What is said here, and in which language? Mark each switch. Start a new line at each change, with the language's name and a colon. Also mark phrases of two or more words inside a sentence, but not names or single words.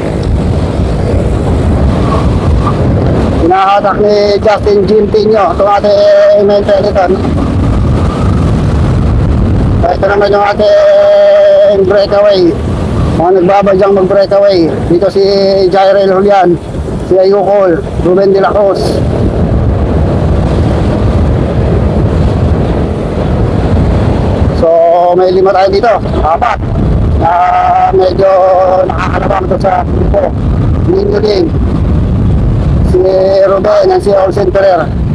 Filipino: Hinahatak ni Justin Gintinho itong ating
English: main peloton.
Filipino: Ito naman yung ating breakaway. Mga nagbabadyang mag-breakaway. Dito si Jairel Julian, si Ayukol, Ruben de la Cruz. So may 5 tayo dito, 4 na medyo nakakalabang ito sa grupo. Ninyo din si Ruben at si Olsen Ferrer.